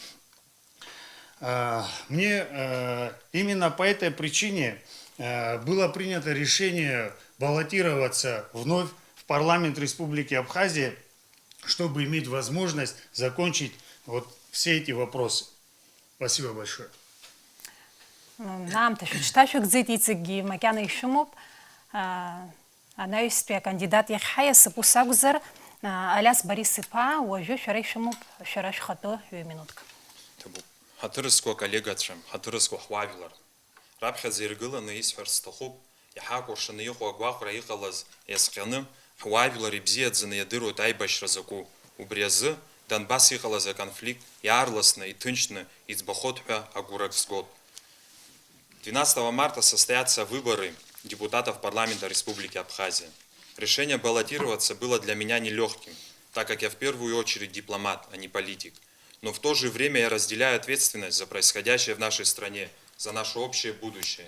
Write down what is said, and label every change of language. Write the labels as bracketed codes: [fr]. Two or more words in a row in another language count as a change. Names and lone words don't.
[ru] Мне именно по этой причине было принято решение баллотироваться вновь в парламент Республики Абхазия, чтобы иметь возможность закончить вот все эти вопросы. Спасибо большое. [ab] Аамҭа шәыҽҭашәыгӡеит, иҵегьгьы макьана ишәымоуп. Анаҩстәи акандидат иахьҳаиасып, ус акәзар, Алиас Борис-иԥа, уажәы шәара ишәымоуп, шәара шәхатәы 2 минутк. Ҳаҭырызқәа колегацәа, ҳаҭырызқәа ҳуаажәлар, раԥхьаӡа иргыланы исҳәарц сҭахуп, иҳакәыршаны иҟоу агәаҟра иҟалаз иазҟьаны, ҳуаажәлар ибзиаӡаны иадыруеит аибашьра закәу. Убри азы Донбасс иҟалаз аконфликт иаарласны, иҭынчны иӡбахоит ҳәа агәырак згоит. [ru] 12 марта состоятся выборы депутатов парламента Республики Абхазия. Решение баллотироваться было для меня нелегким, так как я в первую очередь дипломат, а не политик. Но в то же время я разделяю ответственность за происходящее в нашей стране, за наше общее будущее.